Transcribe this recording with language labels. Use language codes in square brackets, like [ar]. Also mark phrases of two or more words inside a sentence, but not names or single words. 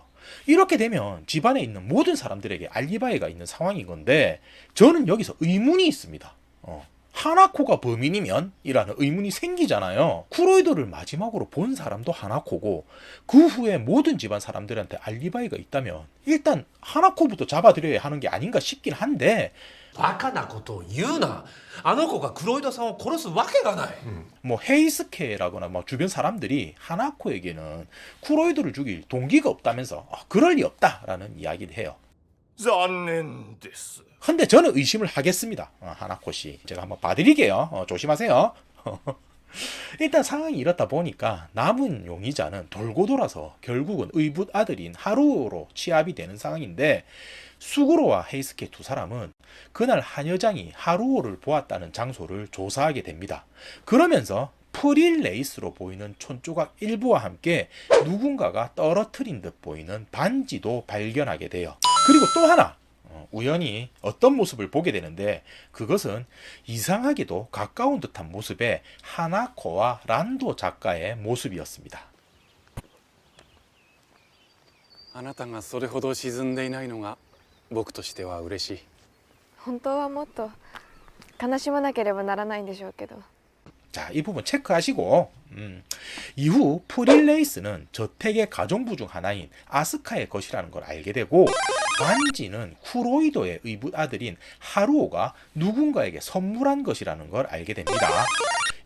[ko] 이렇게 되면 집안에 있는 모든 사람들에게 알리바이가 있는 상황인 건데 저는 여기서 의문이 있습니다. 하나코가 범인이면? 이라는 의문이 생기잖아요. 쿠로이도를 마지막으로 본 사람도 하나코고 그 후에 모든 집안 사람들한테 알리바이가 있다면 일단 하나코부터 잡아들여야 하는 게 아닌가 싶긴 한데 [ja] バカなことを言うな。あの子がクロイドさんを殺すわけがない。 [ko] 뭐 헤이스케라거나 뭐 주변 사람들이 하나코에게는 쿠로이도를 죽일 동기가 없다면서 그럴 리 없다라는 이야기를 해요. [ja] 残念です [ko] 근데 저는 의심을 하겠습니다. 하나코 씨 제가 한번 봐드릴게요. 조심하세요. 일단 상황이 이렇다 보니까 남은 용의자는 돌고 돌아서 결국은 의붓 아들인 하루오로 취합이 되는 상황인데 수구로와 헤이스케 두 사람은 그날 한 여장이 하루오를 보았다는 장소를 조사하게 됩니다. 그러면서 프릴 레이스로 보이는 촌조각 일부와 함께 누군가가 떨어뜨린 듯 보이는 반지도 발견하게 돼요. 그리고 또 하나 우연히 어떤 모습을 보게 되는데 그것은 이상하게도 가까운 듯한 모습의 하나코와 란도 작가의 모습이었습니다. [ja] あなたがそれほど沈んでいないのが僕としては嬉しい。本当はもっと悲しまなければならないんでしょうけど。 [ko] 자, 이 부분 체크하시고 이후 프릴레이스는 저택의 가정부 중 하나인 아스카의 것이라는 걸 알게 되고 반지는 쿠로이도의 의붓 아들인 하루오가 누군가에게 선물한 것이라는 걸 알게 됩니다.